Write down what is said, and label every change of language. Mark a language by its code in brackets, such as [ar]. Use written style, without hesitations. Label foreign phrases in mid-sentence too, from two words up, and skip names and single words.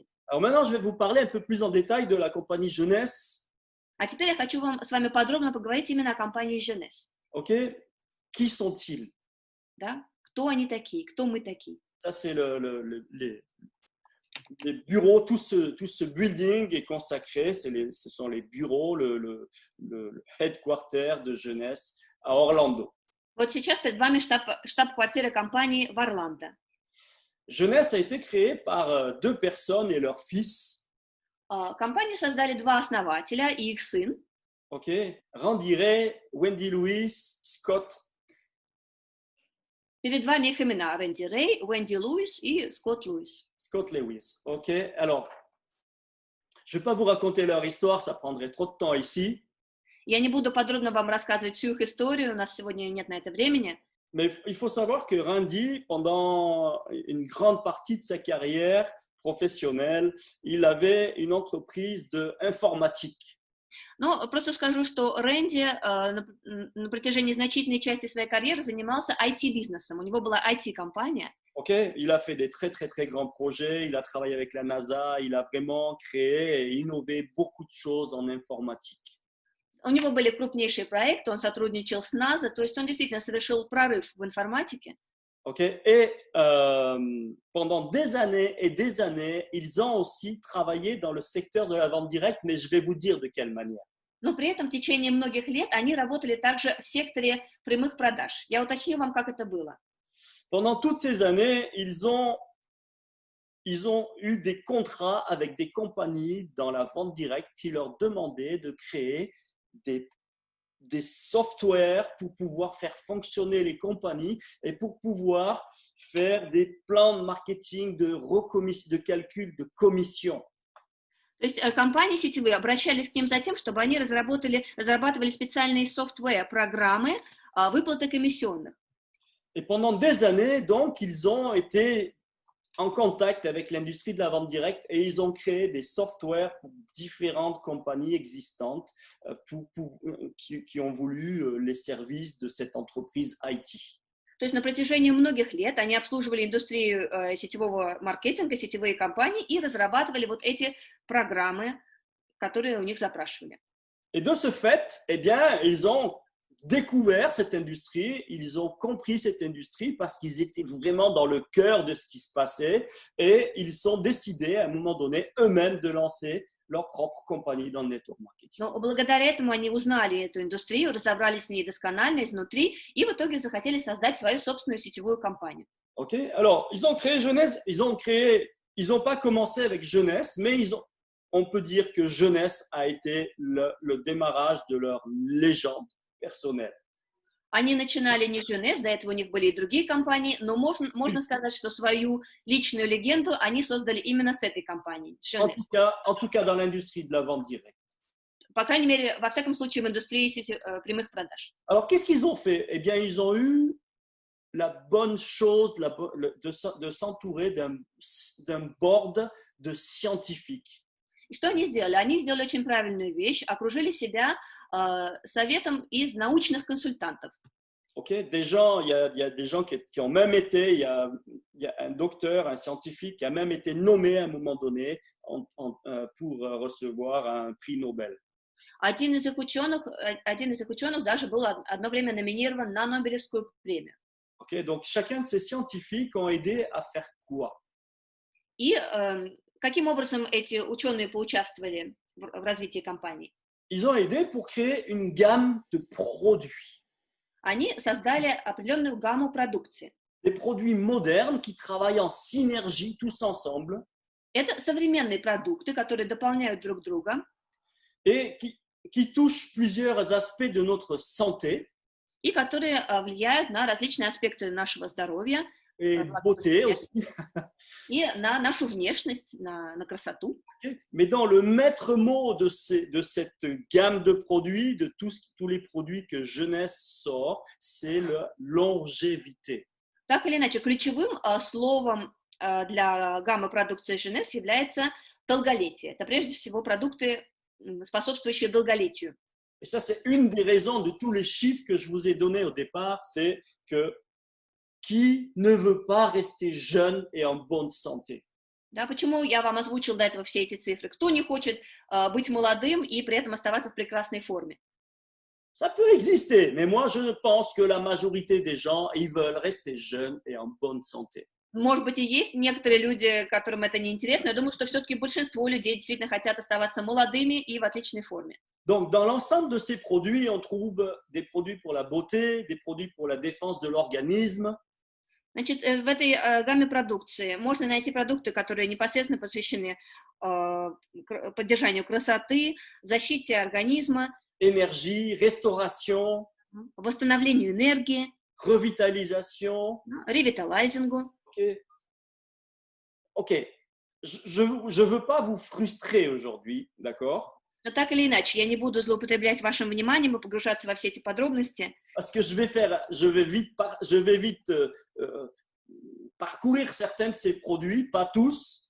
[fr] Alors maintenant, je vais vous parler un peu plus en détail de la compagnie Jeunesse. [ru] А теперь я хочу с вами подробно поговорить именно о компании Jeunesse. [fr] OK? Qui sont-ils? [ru] Да? Кто они такие? Кто мы такие? [fr] Ça, c'est les bureaux, tout ce building est consacré, ce sont les bureaux, le headquarter de Jeunesse à Orlando. [ru] Вот сейчас перед вами штаб-квартира компании в Орландо. [fr] Jeunesse a été créée par deux personnes et leur fils. [ru] Компанию создали два основателя и их сын. [fr] OK? Randy Ray, Wendy Lewis, Scott. [ru] Перед вами их имена: Рэнди Рэй, Уэнди Луис и Скотт Луис. [fr] Scott Lewis. OK? Alors, je ne vais pas vous raconter leur histoire, ça prendrait trop de temps ici. [ru] Я не буду подробно вам рассказывать всю их историю, у нас сегодня нет на это времени. [fr] Mais il faut savoir que Randy, pendant une grande partie de sa carrière professionnelle, il avait une entreprise d'informatique. [ru] Но просто скажу, что Рэнди на протяжении значительной части своей карьеры занимался IT-бизнесом. У него была IT-компания. Okay? [fr] Il a fait des très, très, très grands projets. Il a travaillé avec la NASA. Il a vraiment créé et innové beaucoup de choses en informatique. [ru] У него были крупнейшие проекты, он сотрудничал с НАСА, то есть он действительно совершил прорыв в информатике. Okay? [fr] Et pendant des années et des années, ils ont aussi travaillé dans le secteur de la vente directe, mais je vais vous dire de quelle manière. [ru] Но при этом в tечение многих лет они работали также в секторе прямых продаж. Я уточню вам, как это было. [fr] Pendant toutes ces années, ils ont eu des contrats avec des compagnies dans la vente directe qui leur demandaient de créer des softwares pour pouvoir faire fonctionner les compagnies et pour pouvoir faire des plans de marketing, de calcul de commission. [ru] То есть компании сетевые обращались к ним за тем, чтобы они разрабатывали специальные софтвер-программы выплаты комиссионных. [fr] Et pendant des années, donc, ils ont été en contact avec l'industrie de la vente directe et ils ont créé des softwares pour différentes compagnies existantes qui ont voulu les services de cette entreprise IT. [ru] То есть на протяжении многих лет они обслуживали индустрию сетевого маркетинга, сетевые компании и разрабатывали вот эти программы, которые у них запрашивали. [fr] Et de ce fait, eh bien, ils ont découvert cette industrie, ils ont compris cette industrie parce qu'ils étaient vraiment dans le cœur de ce qui se passait et ils ont décidé à un moment donné eux-mêmes de lancer leur propre compagnie dans le [en] network marketing. [ru] Но благодаря этому они узнали эту индустрию, разобрались в ней досконально изнутри и в итоге захотели создать свою собственную сетевую компанию. [fr] Ok, alors ils ont créé Jeunesse, ils n'ont pas commencé avec Jeunesse, mais on peut dire que Jeunesse a été le démarrage de leur légende personnelle. [ru] Они начинали не в Jeunesse, до этого у них были и другие компании, но можно сказать, что свою личную легенду они создали именно с этой компанией, с Jeunesse. [fr] En tout cas, dans l'industrie de la vente directe. [ru] По крайней мере, во всяком случае, в индустрии прямых продаж. [fr] Alors, qu'est-ce qu'ils ont fait? Eh bien, ils ont eu la bonne chose de s'entourer d'un board de scientifiques. [ru] И что они сделали? Они сделали очень правильную вещь, окружили себя советом из научных консультантов. [fr] Okay, il y a des gens qui ont même été, il y a un docteur, un scientifique qui a même été nommé à un moment donné pour recevoir un prix Nobel. [ru] Один из их ученых даже был одно время номинирован на Нобелевскую премию. [fr] Okay, donc chacun de ces scientifiques ont aidé à faire quoi? [ru] И каким образом эти ученые поучаствовали в развитии компании? [fr] Ils ont aidé pour créer une gamme de produits. [ru] Они создали определенную гамму продукции. [fr] Des produits modernes qui travaillent en synergie tous ensemble. [ru] Это современные продукты, которые дополняют друг друга. [fr] Et qui touchent plusieurs aspects de notre santé. [ru] И которые влияют на различные аспекты нашего здоровья. [fr] Et beauté aussi. [ru] И на нашу внешность, на красоту. [fr] Mais dans le maître mot de cette gamme de produits, de tous les produits que Jeunesse sort, c'est la longévité. [ru] Так или иначе, ключевым словом для гаммы продукции Jeunesse является долголетие. Это прежде всего продукты, способствующие долголетию. [fr] Et ça, c'est une des raisons de tous les chiffres que je vous ai donnés au départ, c'est que qui ne veut pas rester jeune et en bonne santé? [ru] Да, почему я вам озвучил до этого все эти цифры? Кто не хочет быть молодым и при этом оставаться в прекрасной форме? [fr] Ça peut exister, mais moi je pense que la majorité des gens, ils veulent rester jeunes et en bonne santé. [ru] Может быть, и есть некоторые люди, которым это не интересно. Я думаю, что все-таки большинство людей действительно хотят оставаться молодыми и в отличной форме. [fr] Donc, dans l'ensemble de ces produits, on trouve des produits pour la beauté, des produits pour la défense de l'organisme, [ru] Значит, в этой гамме продукции можно найти продукты, которые непосредственно посвящены поддержанию красоты, защите организма, [fr] énergie, restauration, [ru] восстановлению энергии, [fr] revitalisation. [ru] ревиталайзингу. [fr] Ok, ok. Je veux pas vous frustrer aujourd'hui, d'accord? [ru] Но так или иначе, я не буду злоупотреблять вашим вниманием и погружаться во все эти подробности. [fr] Parce que je vais vite parcourir certains de ces produits, pas tous.